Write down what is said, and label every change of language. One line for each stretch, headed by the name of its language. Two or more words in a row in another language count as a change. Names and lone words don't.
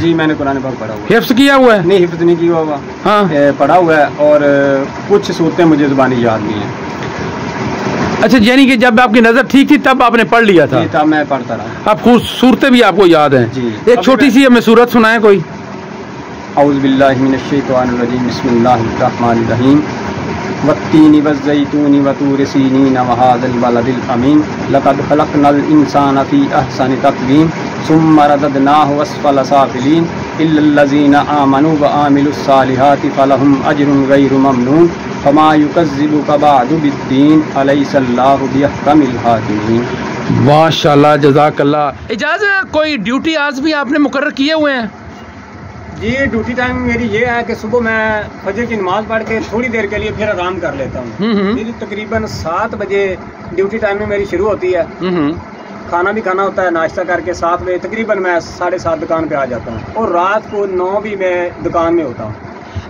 Urdu: جی میں نے قرآن پاک پڑھا ہوا ہے. حفظ کیا ہوا ہے? نہیں، حفظ نہیں کیا ہوا۔ ہاں، پڑھا ہوا ہے اور کچھ سورتیں مجھے زبانی یاد نہیں ہے. اچھا، یعنی کہ جب آپ کی نظر ٹھیک تھی تب آپ نے پڑھ لیا تھا? تب میں پڑھتا رہا. آپ کچھ سورتیں بھی آپ کو یاد ہیں? जी। ایک چھوٹی سی ہمیں سورت سنائے کوئی.
Arabic: أعوذ بالله من الشيطان الرجيم، بسم الله الرحمن الرحيم. والتين والزيتون وطور سينين وهذا البلد الأمين لقد خلقنا الإنسان في أحسن تقويم ثم رددناه أسفل سافلين إلا الذين آمنوا وعملوا الصالحات فلهم أجر غير ممنون فما يكذبك بعد بالدين أليس الله بأحكم الحاكمين. ما شاء الله، جزاك الله.
Urdu: اجازت کوئی ڈیوٹی آج بھی آپ نے مقرر کیے ہوئے ہیں? जी,
English: duty time
Urdu: میری یہ ہے کہ صبح میں فجر کی نماز پڑھ کے تھوڑی دیر کے لیے پھر آرام کر لیتا ہوں. میری تقریباً 7 بجے
English: duty time
Urdu: میں میری شروع ہوتی ہے. کھانا بھی کھانا ہوتا ہے، ناشتہ کر کے 7 بجے تقریباً میں 7:30 دکان پہ آ جاتا ہوں اور رات کو 9 بھی میں دکان میں ہوتا ہوں.